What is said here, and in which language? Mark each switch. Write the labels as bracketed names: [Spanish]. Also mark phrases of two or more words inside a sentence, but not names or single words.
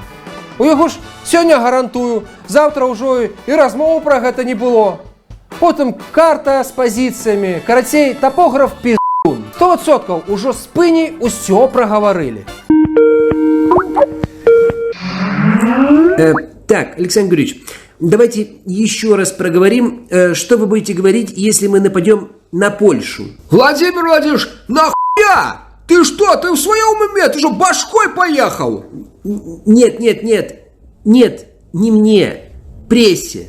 [Belarusian] У яго ж сёння гарантую, заўтра ўжо і размову пра гэта не было. Потым карта з пазіцыямі, карацей, тапограф пі***ун. 100% ужо з пыняй усё прагаварылі. [Russian] Так, Александр Григорьевич, давайте еще раз проговорим, что вы будете говорить, если мы нападем на Польшу. Владимир Владимирович, нахуя? Ты что, ты в своем уме? Ты же башкой поехал? Нет, не мне, прессе.